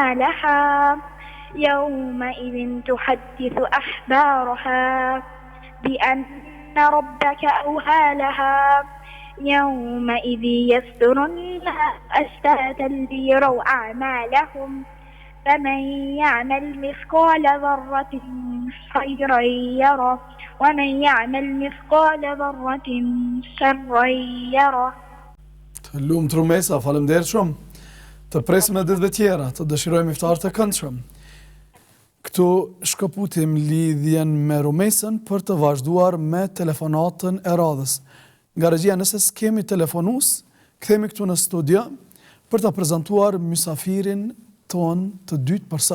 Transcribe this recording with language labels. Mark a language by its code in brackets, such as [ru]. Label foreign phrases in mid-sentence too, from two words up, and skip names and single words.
[ar] لها يومئذ تحدث أخبارها بأن ربك أوهى لها يومئذ يصدر الناس أشتاتا ليروا أعمالهم فمن يعمل مثقال ذرة خيرا يره ومن يعمل مثقال ذرة شرا يره. [sq] Të lumt Rumesa, faleminderit shumë. Të presim e ditëve tjera, të dëshirojmë iftar të këndshëm. Këtu shkëputim lidhjen me Rumesën për të vazhduar me telefonatën e radhës. Nga regjia, nëse s'kemi telefonus, kthehemi këtu në studio për të prezantuar mysafirin ton të dytë për sot.